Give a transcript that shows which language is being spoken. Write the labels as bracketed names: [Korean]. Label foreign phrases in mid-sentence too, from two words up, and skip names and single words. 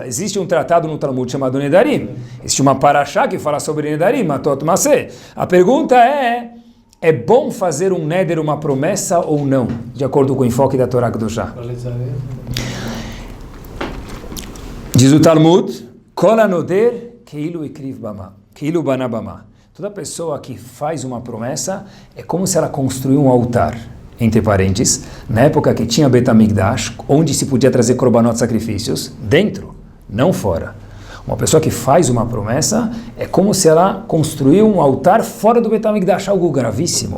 [Portuguese] Existe um tratado no Talmud chamado Nedarim. Existe uma parashá que fala sobre Nedarim, Matot Maseh. A pergunta é bom fazer um neder, uma promessa ou não? De acordo com o enfoque da Torá Kedoshá. Diz o Talmud, [Hebrew] כל הנודר כאילו הקריב במה, כאילו בנה במה. [Portuguese] Toda pessoa que faz uma promessa é como se ela construiu um altar, entre parênteses, na época que tinha Bet HaMikdash, onde se podia trazer korbanot, sacrifícios, dentro, não fora. Uma pessoa que faz uma promessa é como se ela construiu um altar fora do Bet HaMikdash, algo gravíssimo.